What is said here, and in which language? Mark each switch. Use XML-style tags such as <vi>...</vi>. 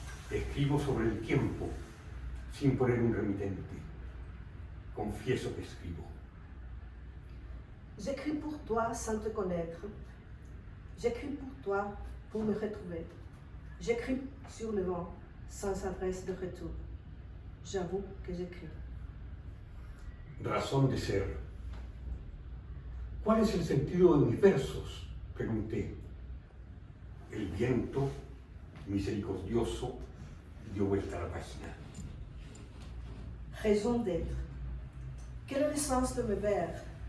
<es>Escribo sobre el tiempo, sin poner un remitente. Confieso que escribo.</es> <fr>J'écris pour toi sans te connaître. J'écris pour toi pour me retrouver. J'écris sur le vent sans adresse de retour. J'avoue que j'écris.</fr> <es>Razón de ser. ¿Cuál es el sentido de mis versos? Pregunté. El viento, misericordioso, dio vuelta a la página.</es> <fr>Raison d'être. Quel est le sens de mes vers?</fr>